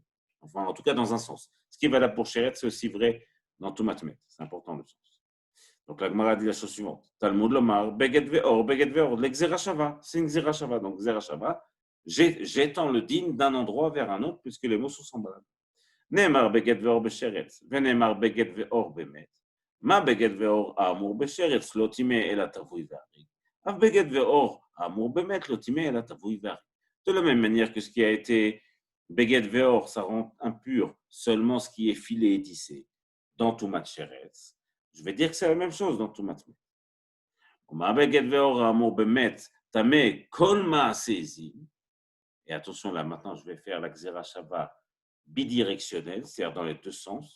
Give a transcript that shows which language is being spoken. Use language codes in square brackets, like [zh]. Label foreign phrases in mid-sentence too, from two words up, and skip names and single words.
[fr] Enfin, en tout cas, dans un sens. Ce qui est valable pour Sheretz, c'est aussi vrai dans [he] טומאת מת. [fr] C'est important le sens. Donc la Gemara dit la chose suivante. [he] תלמוד לומר בגד ועור לגזרה שוה. [fr] C'est une [he] גזרה שוה. [fr] Donc [he] גזרה שוה, [fr] j'étends le din d'un endroit vers un autre, puisque les mots sont semblables. [he] נאמר בגד ועור בשרץ ונאמר בגד ועור במת. מה בגד ועור האמור בשרץ לא טמא אלא טווי וארוג. אף בגד ועור האמור במת לא טמא אלא טווי וארוג. [fr] De la même manière que ce qui a été [he] בגד ועור, [fr] ça rend impur seulement ce qui est filé et tissé dans [he] טומאת שרץ. [fr] Je vais dire que c'est la même chose dans [he] טומאת מת. [fr] Et attention, là maintenant, je vais faire la [he] גזרה שוה [fr] bidirectionnelle, c'est-à-dire dans les deux sens.